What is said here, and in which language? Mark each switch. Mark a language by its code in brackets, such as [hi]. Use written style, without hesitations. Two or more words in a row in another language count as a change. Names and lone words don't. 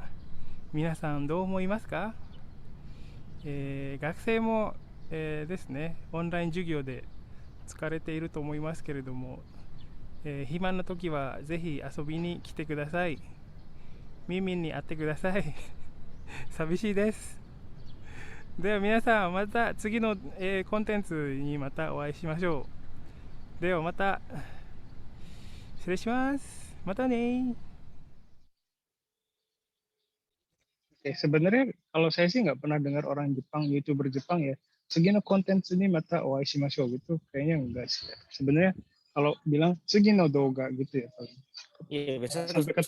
[ja] 皆さんどう思いますか？学生も、ですね、オンライン授業で疲れていると思いますけれども、暇な時はぜひ遊びに来てください。耳に会ってください。寂しいです。では皆さん、また次の、コンテンツにまたお会いしましょう。ではまた。失礼します。またね。 [id] Sebenarnya kalau saya sih nggak pernah dengar orang Jepang, YouTuber Jepang ya, Sugino Contents ini [ja] また お会いしましょう [id] gitu, kayaknya enggak sih. Sebenarnya kalau bilang Sugino Doga gitu ya. Iya, biasanya Sampai ketemu